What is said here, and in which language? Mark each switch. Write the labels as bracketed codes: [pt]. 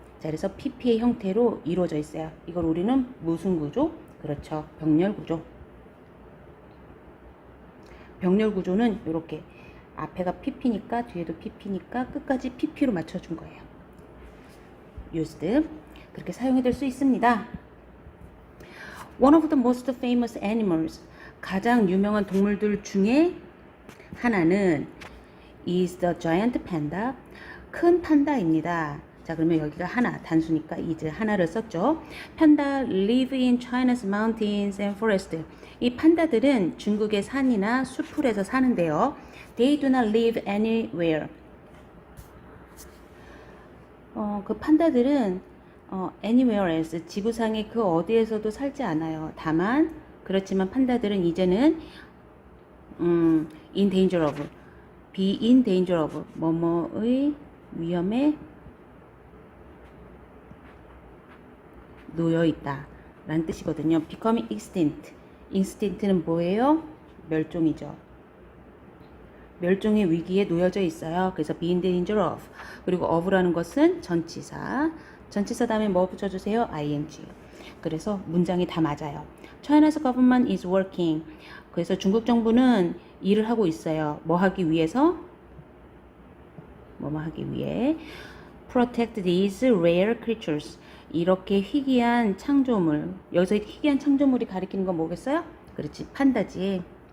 [ko] 자, 그래서 pp의 형태로 이루어져 있어요. 이걸 우리는 무슨 구조? 그렇죠. 병렬 구조. 병렬 구조는 이렇게 앞에가 pp니까 뒤에도 pp니까 끝까지 pp로 맞춰준 거예요. [en] used. [ko] 그렇게 사용이 될 수 있습니다. [en] One of the most famous animals. [ko] 가장 유명한 동물들 중에 하나는 [en] is the giant panda. [ko] 큰 판다입니다. 자, 그러면 여기가 하나, 단수니까 is 하나를 썼죠. [en] 판다 live in China's mountains and forest. [ko] 이 판다들은 중국의 산이나 수풀에서 사는데요. [en] They do not live anywhere. [ko] 그 판다들은 [en] anywhere else, [ko] 지구상의 그 어디에서도 살지 않아요. 다만 그렇지만 판다들은 이제는 [en] in danger of, be in danger of, [ko] 뭐뭐의 위험에 놓여 있다 라는 뜻이거든요. [en] becoming extinct. [ko] extinct는 뭐예요? 멸종이죠. 멸종의 위기에 놓여져 있어요. 그래서 [en] be in danger of. [ko] 그리고 of라는 것은 전치사. 전치사 다음에 뭐 붙여주세요? [en] ing. [ko] 그래서 문장이 다 맞아요. [en] China's government is working. [ko] 그래서 중국 정부는 일을 하고 있어요. 뭐 하기 위해서? 뭐 하기 위해? [en] Protect these rare creatures. [ko] 이렇게 희귀한 창조물. [en] 여기서 희귀한 창조물이 가리키는 건 뭐겠어요? 그렇지, 판다지.